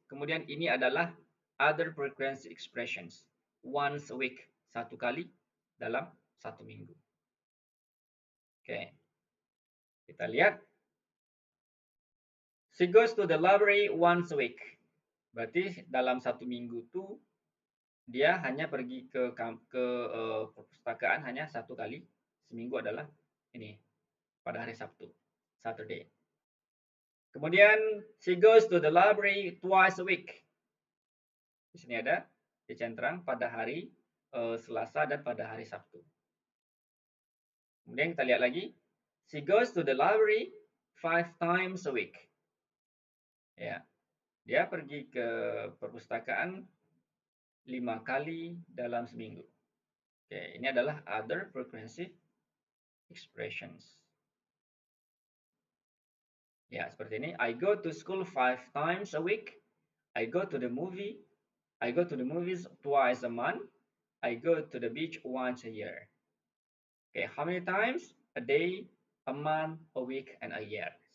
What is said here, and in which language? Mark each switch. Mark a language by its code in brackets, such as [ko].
[id] Kemudian ini adalah [en] other frequency expressions. Once a week, [id] satu kali dalam satu minggu. Oke. Kita lihat. [en] She goes to the library once a week. [id] Berarti dalam satu minggu itu dia hanya pergi ke perpustakaan hanya satu kali seminggu adalah ini pada hari Sabtu, Saturday. Kemudian [en] she goes to the library twice a week. [id] Di sini ada dicentrang pada hari Selasa dan pada hari Sabtu. Kemudian kita lihat lagi, [en] she goes to the library 5 times a week. [id] Ya, dia pergi ke perpustakaan 5 kali dalam seminggu. Oke, ini adalah [en] other frequency expressions. [id] Ya, seperti ini. [en] I go to school 5 times a week. I go to the movies twice a month. I go to the beach once a year. Okay, how many times? A day, a month, a week, and a year.